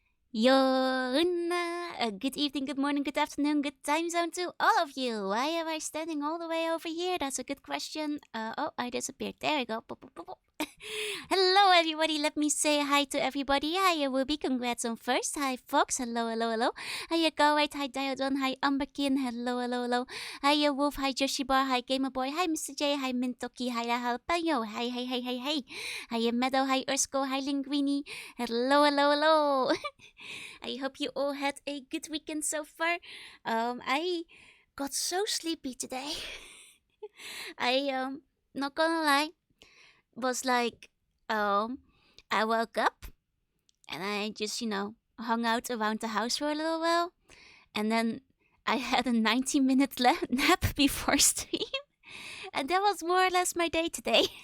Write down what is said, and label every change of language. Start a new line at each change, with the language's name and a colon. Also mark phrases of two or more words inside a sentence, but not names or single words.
English: Good evening, good morning, good afternoon, good time zone to all of you. Why am I standing all the way over here? That's a good question. Oh, I disappeared. There we go. Pop, pop, pop, pop. Hello, everybody. Let me say hi to everybody. Hi, Ruby. Congrats on first. Hi, Fox. Hello, hello, hello. Hi, Gowite. Hi, Diodon. Hi, Umberkin. Hello, hello, hello. Hi, Wolf. Hi, Joshibar. Hi, Gamerboy. Hi, Mr. J. Hi, Mintoki. Hi, Jalapeno. Hi, hi, hi, hi, hi. Hi, Meadow. Hi, Ursko. Hi, Linguini. Hello, hello, hello. I hope you all had a good weekend so far. I got so sleepy today. I not gonna lie, was like I woke up and I just hung out around the house for a little while, and then I had a 90-minute nap before stream, and that was more or less my day today.